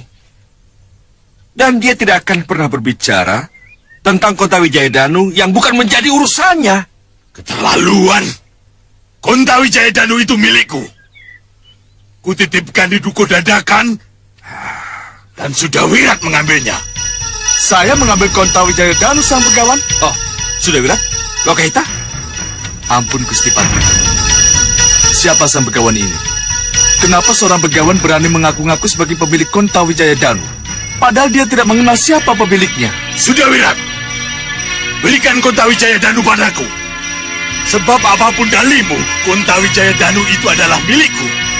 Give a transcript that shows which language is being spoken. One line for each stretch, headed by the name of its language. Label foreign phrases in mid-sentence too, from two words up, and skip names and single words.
Indonesian: Dan dia tidak akan pernah berbicara tentang Kontawijaya Danu yang bukan menjadi urusannya. Keterlaluan. Kontawijaya Danu itu milikku. Kutitipkan di Duko Dadakan dan Sudawirat mengambilnya. Saya mengambil Kontawijaya Danu, sang begawan. Oh, Sudawirat? Lokahita? Ampun, Gusti Patih. Siapa sang begawan ini? Kenapa seorang begawan berani mengaku-ngaku sebagai pemilik Kontawijaya Danu? Padahal dia tidak mengenal siapa pemiliknya. Sudawirat, berikan Kontawijaya Danu padaku. Sebab apapun dalimu, Kontawijaya Danu itu adalah milikku.